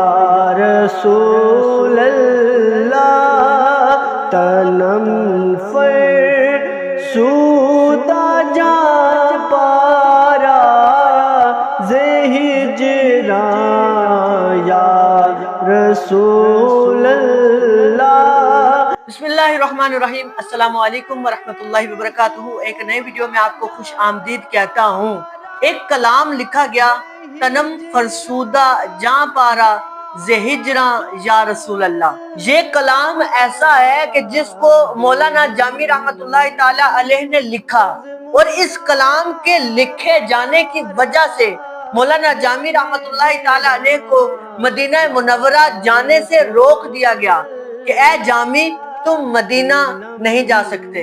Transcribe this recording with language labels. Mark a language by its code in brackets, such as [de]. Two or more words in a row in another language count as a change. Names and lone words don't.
[fa] رسول الله تنم فرسوده جا پاره ز هجرا یا رسول الله. [ar] بسم الله الرحمن الرحيم۔ السلام عليكم ورحمة الله وبركاته. [ur] ایک نئے ویڈیو میں آپ کو خوش آمدید کہتا ہوں۔ ایک کلام لکھا گیا, [fa] تنم فرسوده جاں پاره ز هجرا یا رسول الله. [ur] یہ کلام ایسا ہے کہ جس کو مولانا جامی [ar] رحمة الله تعالى عليه [ur] نے لکھا، اور اس کلام کے لکھے جانے کی وجہ سے مولانا جامی [ar] رحمة الله تعالى عليه [ur] کو مدینہ منورہ جانے سے روک دیا گیا کہ اے جامی، تم مدینہ نہیں جا سکتے.